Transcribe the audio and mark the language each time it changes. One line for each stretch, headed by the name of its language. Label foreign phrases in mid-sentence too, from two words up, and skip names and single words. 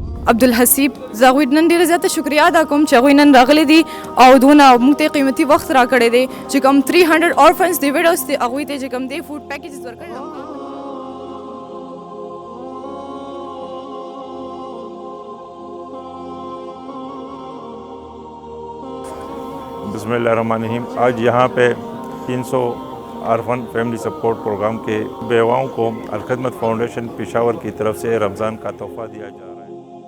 Pashto: عبدالحسیب. زه هغوی نن ډېره زیاته شکریه ادا کوم چې هغوی نن راغلي دي او دونه موږ ته قیمتي وخت راکړی دی چې کوم 300 اورفنز دی ویډوز دی هغوی ته چې کوم دی
English: food packages
Pashto: ورکړي.
Arabic: بسم اللہ الرحمن الرحیم.
Urdu: آج یہاں پہ 300
English: orphan family support program
Urdu: کے بیواؤں کو الخدمت فاؤنڈیشن پشاور کی طرف سے رمضان کا تحفہ دیا جا رہا ہے.